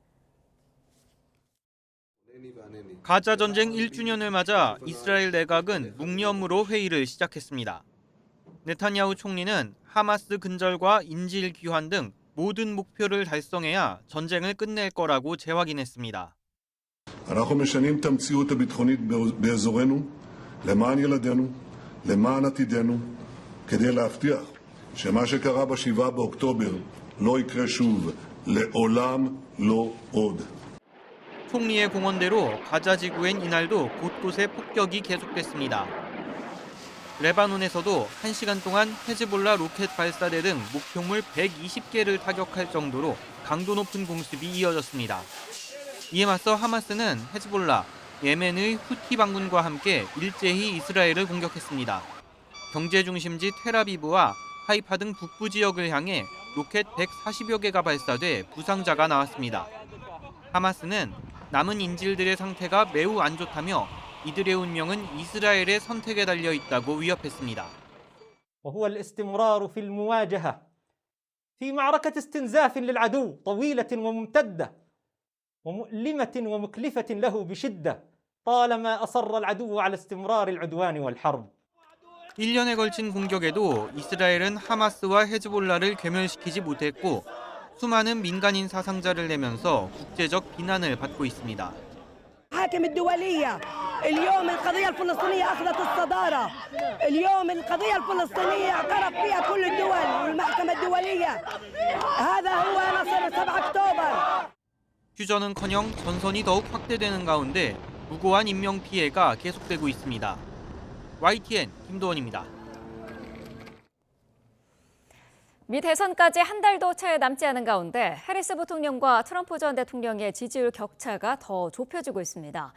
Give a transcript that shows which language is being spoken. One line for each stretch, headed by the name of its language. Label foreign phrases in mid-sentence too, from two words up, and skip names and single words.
Korean: 가자 전쟁 1주년을 맞아 이스라엘 내각은 묵념으로 회의를 시작했습니다. 네타냐후 총리는 하마스 근절과 인질 귀환 등 모든 목표를 달성해야 전쟁을 끝낼 거라고 재확인했습니다.
Hebrew: אנחנו משנים את המציאות הביטחונית באזורנו למען ילדינו, למען עתידנו, כדי להבטיח שמה שקרה ב7 באוקטובר לא יקרה שוב, לעולם לא עוד.
Korean: 총리의 공언대로 가자 지구엔 이날도 곳곳에 폭격이 계속됐습니다. 레바논에서도 1시간 동안 헤즈볼라 로켓 발사대 등 목표물 120개를 타격할 정도로 강도 높은 공습이 이어졌습니다. 이에 맞서 하마스는 헤즈볼라, 예멘의 후티 반군과 함께 일제히 이스라엘을 공격했습니다. 경제 중심지 텔아비브와 하이파 등 북부 지역을 향해 로켓 140여 개가 발사돼 부상자가 나왔습니다. 하마스는 남은 인질들의 상태가 매우 안 좋다며 이들의 운명은 이스라엘의 선택에 달려 있다고 위협했습니다.
Arabic: وهو الاستمرار في المواجهة في معركة استنزاف للعدو طويلة وممتدة ومؤلمة ومكلفة له بشدة طالما أصر العدو على استمرار العدوان والحرب.
Korean: 1년에 걸친 공격에도 이스라엘은 하마스와 헤즈볼라를 괴멸시키지 못했고 수많은 민간인 사상자를 내면서 국제적 비난을 받고 있습니다.
Arabic: حاكم الدولية اليوم القضية الفلسطينية أخذت الصدارة اليوم القضية الفلسطينية اعترف فيها كل الدول والمحكمة الدولية هذا هو نصر 7 أكتوبر.
Korean: 휴전은커녕 전선이 더욱 확대되는 가운데 무고한 인명 피해가 계속되고 있습니다. YTN 김도원입니다. 미 대선까지 한 달도 채 남지 않은 가운데 해리스 부통령과 트럼프 전 대통령의 지지율 격차가 더 좁혀지고 있습니다.